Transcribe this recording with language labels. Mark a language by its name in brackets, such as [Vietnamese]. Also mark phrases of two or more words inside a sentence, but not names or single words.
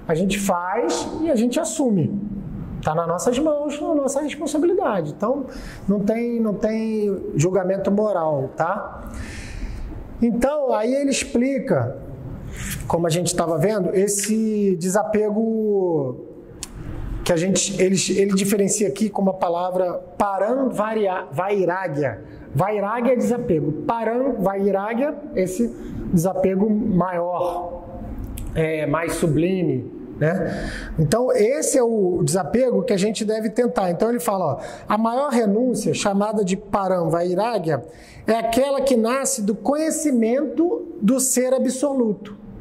[Portuguese] a gente faz e a gente assume. Está nas nossas mãos, na nossa responsabilidade. Então, não tem julgamento moral, tá? Então, aí ele explica, como a gente estava vendo, esse desapego que ele diferencia aqui com uma palavra param-vairagya. Vairagya é desapego. Param-vairagya, esse desapego maior, mais sublime. Né? Então, esse é o desapego que a gente deve tentar. Então, ele fala, a maior renúncia, chamada de param-vairagya, é aquela que nasce do conhecimento do ser absoluto.